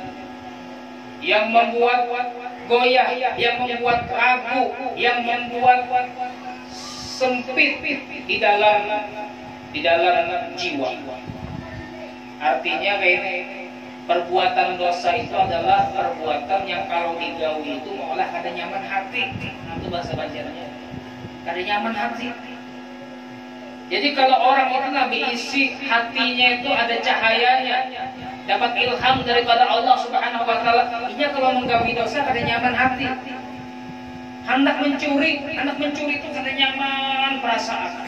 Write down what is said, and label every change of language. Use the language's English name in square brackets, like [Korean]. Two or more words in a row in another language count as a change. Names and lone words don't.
[Indonesian] Yang membuat goyah, yang membuat ragu, yang membuat sempit di dalam jiwa. Artinya kayak ini, perbuatan dosa itu adalah perbuatan yang kalau digawi itu malah [Banjar] kada nyaman hati. [Indonesian] Itu bahasa Banjarnya. [Banjar] Kada nyaman hati. [Indonesian] Jadi kalau orang itu nabi isi hatinya itu ada cahayanya, dapat ilham daripada Allah [Arabic] سبحانه وتعالى. [Indonesian] Ini kalau menggawi dosa [Banjar] kada nyaman hati. [Indonesian] Hendak mencuri itu [Banjar] kada nyaman perasaan.